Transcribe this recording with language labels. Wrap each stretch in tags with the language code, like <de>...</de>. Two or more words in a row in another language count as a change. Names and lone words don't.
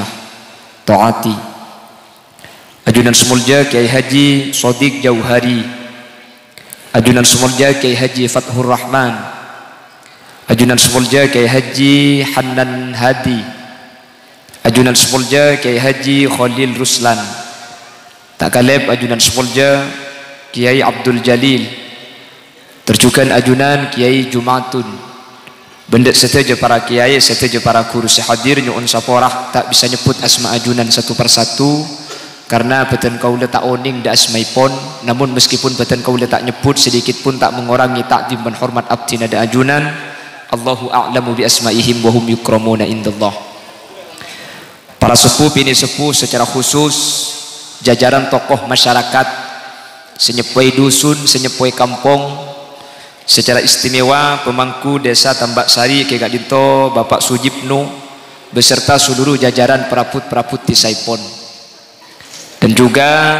<mad>taati, ajunan Semulja Kiai Haji Sodik Jauhari, ajunan Semulja Kiai Haji Fathur Rahman, ajunan Semulja Kiai Haji Hanan Hadi, ajunan Semulja Kiai Haji Khalil Ruslan, tak kaleb ajunan Semulja Kiai Abdul Jalil, terjukan ajunan Kiai Jumatun. Benda seteja para kiai, seteja para guru sehadir nyuun saporah tak bisa nyebut asma ajunan satu persatu karena beten kaula tak oning da asmaipon, namun meskipun beten kaula tak nyebut</mad> <id>sedikit pun tak mengurangi takdim dan hormat</id> <mad>abdina da ajunan.</mad> <ar>الله أعلم بأسمائهم وهم يكرمون عند الله.</ar> <mad>Para sepuh bini sepuh,</mad> <id>secara khusus jajaran tokoh masyarakat</id> <mad>senyepoi dusun, senyepoi kampung,</mad> <id>secara istimewa pemangku desa Tambak Sari Ki Gadinto Bapak Sujibnu beserta seluruh jajaran</id> <mad>peraput-peraput di Saipon,</mad> <id>dan juga</id>